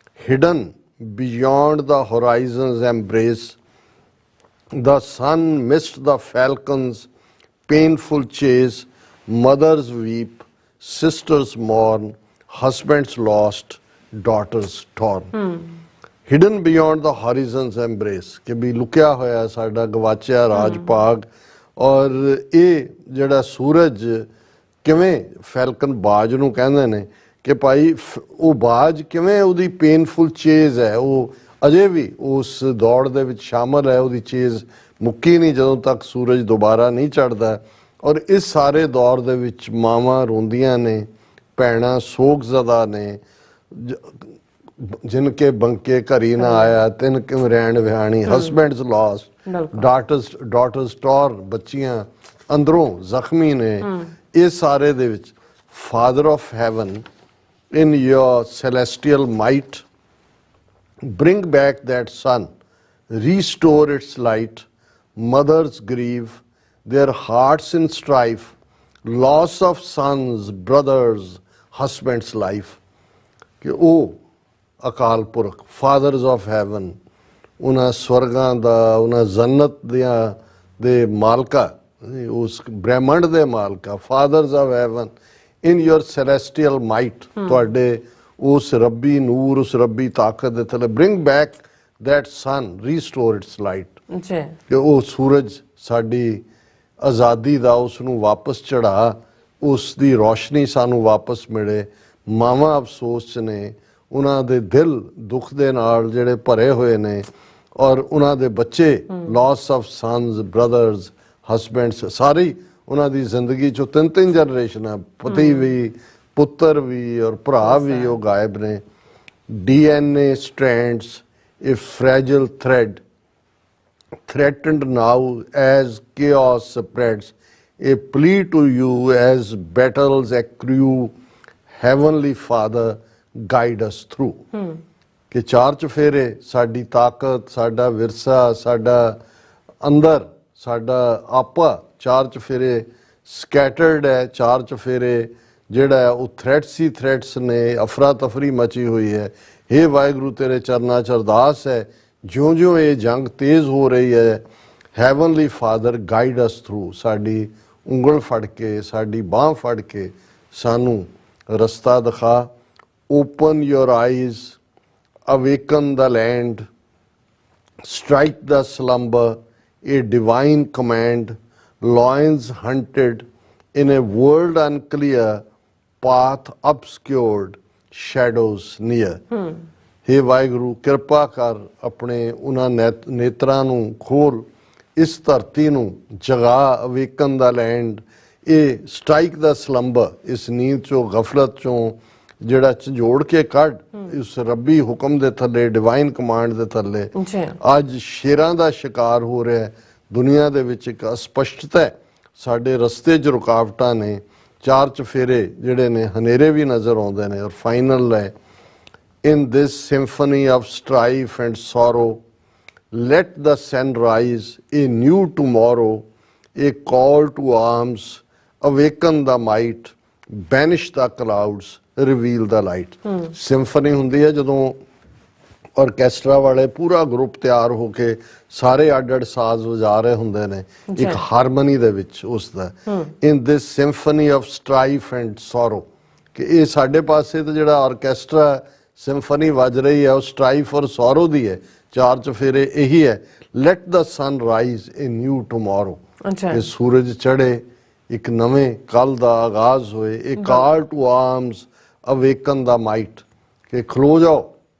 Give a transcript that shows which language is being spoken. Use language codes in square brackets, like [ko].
[en] Hidden beyond the horizon's embrace, the sun missed the falcon's painful chase, mothers weep, sisters mourn, husbands lost, daughters torn. Hidden beyond the horizon's embrace, [pa] ਕਿ ਵੀ ਲੁਕਿਆ ਹੋਇਆ ਸਾਡਾ ਗਵਾਚਿਆ ਰਾਜ ਭਾਗ, ਔਰ ਇਹ ਜਿਹੜਾ ਸੂਰਜ ਕਿਵੇਂ ਫੈਲਕਨ ਬਾਜ ਨੂੰ ਕਹਿੰਦੇ ਨੇ ਕਿ ਭਾਈ ਉਹ ਬਾਜ ਕਿਵੇਂ ਉਹਦੀ ਪੇਨਫੁਲ ਚੇਜ਼ ਹੈ, ਉਹ ਅਜੇ ਵੀ ਉਸ ਦੌੜ ਦੇ ਵਿੱਚ ਸ਼ਾਮਲ ਹੈ, ਉਹਦੀ ਚੇਜ਼ ਮੁੱਕੀ ਨਹੀਂ ਜਦੋਂ ਤੱਕ ਸੂਰਜ ਦੁਬਾਰਾ ਨਹੀਂ ਚੜ੍ਹਦਾ। ਔਰ ਇਸ ਸਾਰੇ ਦੌਰ ਦੇ ਵਿੱਚ ਮਾਵਾਂ ਰੋਂਦੀਆਂ ਨੇ, ਭੈਣਾਂ ਸੋਗਜ਼ਦਾ ਨੇ, ਜਿਨ ਕੇ ਬੰਕੇ ਘਰੀ ਨਾ ਆਇਆ, ਤਿੰਨ ਕਿਵੇਂ ਰਹਿਣ ਵਿਹਾਣੀ, [en] husbands lost, daughters torn, [pa] ਬੱਚੀਆਂ ਅੰਦਰੋਂ ਜ਼ਖਮੀ ਨੇ। ਇਹ ਸਾਰੇ ਦੇ ਵਿੱਚ [en] Father of heaven, in your celestial might, bring back that sun, restore its light. Mothers grieve, their hearts in strife, loss of sons, brothers, husband's life. [pa] ਕਿ ਉਹ Akal Purakh, fathers of Heaven, ਉਹਨਾਂ ਸਵਰਗਾਂ ਦਾ, ਉਹਨਾਂ ਜੰਨਤ ਦੇ ਮਾਲਕਾ, ਉਸ ਬ੍ਰਹਿਮੰਡ ਦੇ ਮਾਲਕਾ, fathers of Heaven, [en] in your celestial might, [pa] ਤੁਹਾਡੇ ਉਸ ਰੱਬੀ ਨੂਰ, ਉਸ ਰੱਬੀ ਤਾਕਤ ਦੇ ਥੱਲੇ, [en] bring back that sun, restore its light, [pa] ਕਿ ਉਹ ਸੂਰਜ ਸਾਡੀ ਆਜ਼ਾਦੀ ਦਾ, ਉਸ ਨੂੰ ਵਾਪਸ ਚੜਾ, ਉਸ ਦੀ ਰੋਸ਼ਨੀ ਸਾਨੂੰ ਵਾਪਸ ਮਿਲੇ। ਮਾਵਾਂ ਅਫਸੋਸ 'ਚ ਨੇ, ਉਹਨਾਂ ਦੇ ਦਿਲ ਦੁੱਖ ਦੇ ਨਾਲ ਜਿਹੜੇ ਭਰੇ ਹੋਏ ਨੇ, ਔਰ ਉਹਨਾਂ ਦੇ ਬੱਚੇ, [en] loss of sons, brothers, husbands, [pa] ਸਾਰੀ ਉਹਨਾਂ ਦੀ ਜ਼ਿੰਦਗੀ 'ਚੋਂ ਤਿੰਨ ਜਨਰੇਸ਼ਨਾਂ, ਪਤੀ ਵੀ, ਪੁੱਤਰ ਵੀ ਔਰ ਭਰਾ ਵੀ ਉਹ ਗਾਇਬ ਨੇ। [en] DNA strands, a fragile thread, threatened now as chaos spreads, a plea to you as battles accrue, heavenly Father, guide us through. [pa] ਕਿ ਚਾਰ ਚੁਫੇਰੇ ਸਾਡੀ ਤਾਕਤ, ਸਾਡਾ ਵਿਰਸਾ, ਸਾਡਾ ਅੰਦਰ, ਸਾਡਾ ਆਪਾ ਚਾਰ ਚੁਫੇਰੇ ਸਕੈਟਰਡ ਹੈ। ਚਾਰ ਚੁਫੇਰੇ ਜਿਹੜਾ ਹੈ ਉਹ ਥ੍ਰੈਟਸ ਨੇ, ਅਫਰਾ ਤਫਰੀ ਮਚੀ ਹੋਈ ਹੈ। ਹੇ ਵਾਹਿਗੁਰੂ ਤੇਰੇ ਚਰਨਾਂ 'ਚ ਅਰਦਾਸ ਹੈ, ਜਿਉਂ-ਜਿਉਂ ਇਹ ਜੰਗ ਤੇਜ਼ ਹੋ ਰਹੀ ਹੈ, [en] heavenly father guide us through, [pa] ਸਾਡੀ ਉਂਗਲ ਫੜ ਕੇ, ਸਾਡੀ ਬਾਂਹ ਫੜ ਕੇ ਸਾਨੂੰ ਰਸਤਾ ਦਿਖਾ। [en] Open your eyes, awaken the land, strike the slumber, a divine command, lions hunted in a world unclear, path obscured, shadows near. [pa] हे ਵਾਹਿਗੁਰੂ ਕਿਰਪਾ ਕਰ, ਆਪਣੇ ਉਹਨਾਂ ਨੇਤਰਾਂ ਨੂੰ ਖੋਲ, ਇਸ ਧਰਤੀ ਨੂੰ ਜਗਾ, [en] awaken the land, [pa] ਇਹ [en] strike the slumber, [pa] ਇਸ ਨੀਂਦ ਚੋਂ, ਗਫਲਤ ਚੋਂ ਜਿਹੜਾ ਝੰਜੋੜ ਕੇ ਕੱਢ, ਉਸ ਰੱਬੀ ਹੁਕਮ ਦੇ ਥੱਲੇ, [en] divine command [pa] ਦੇ ਥੱਲੇ। ਅੱਜ ਸ਼ੇਰਾਂ ਦਾ ਸ਼ਿਕਾਰ ਹੋ ਰਿਹਾ ਦੁਨੀਆ ਦੇ ਵਿੱਚ, ਇੱਕ ਅਸਪਸ਼ਟਤਾ ਹੈ, ਸਾਡੇ ਰਸਤੇ 'ਚ ਰੁਕਾਵਟਾਂ ਨੇ, ਚਾਰ ਚੁਫੇਰੇ ਜਿਹੜੇ ਨੇ ਹਨੇਰੇ ਵੀ ਨਜ਼ਰ ਆਉਂਦੇ ਨੇ। ਔਰ ਫਾਈਨਲ ਹੈ [en] In this symphony of strife and sorrow, let the sun rise, a new tomorrow, a call to arms, awaken the might, banish the clouds, reveal the light. [pa] Symphony ਹੁੰਦੀ ਹੈ ਜਦੋਂ ਆਰਕੈਸਟਰਾ ਵਾਲੇ ਪੂਰਾ ਗਰੁੱਪ ਤਿਆਰ ਹੋ ਕੇ ਸਾਰੇ ਅੱਡ-ਅੱਡ ਸਾਜ਼ ਵਜਾ ਰਹੇ ਹੁੰਦੇ ਨੇ ਇੱਕ ਹਾਰਮਨੀ ਦੇ ਵਿੱਚ ਉਸ ਦਾ [en] in this symphony of strife and sorrow [pa] ਕਿ ਇਹ ਸਾਡੇ ਪਾਸੇ ਤੇ ਜਿਹੜਾ ਆਰਕੈਸਟਰਾ ਸਿੰਫਨੀ ਵੱਜ ਰਹੀ ਹੈ ਉਹ ਸਟ੍ਰਾਈਫ ਔਰ ਸੋਰੋ ਦੀ ਹੈ ਚਾਰ ਚਫੇਰੇ ਇਹੀ ਹੈ [en] let the sun rise in new tomorrow [pa] ਕਿ ਸੂਰਜ ਚੜ੍ਹੇ ਇੱਕ ਨਵੇਂ ਕੱਲ ਦਾ ਆਗਾਜ਼ ਹੋਏ ਇਹ [en] call to arms awaken the might [pa] ਕਿ ਖਲੋ ਜਾਓ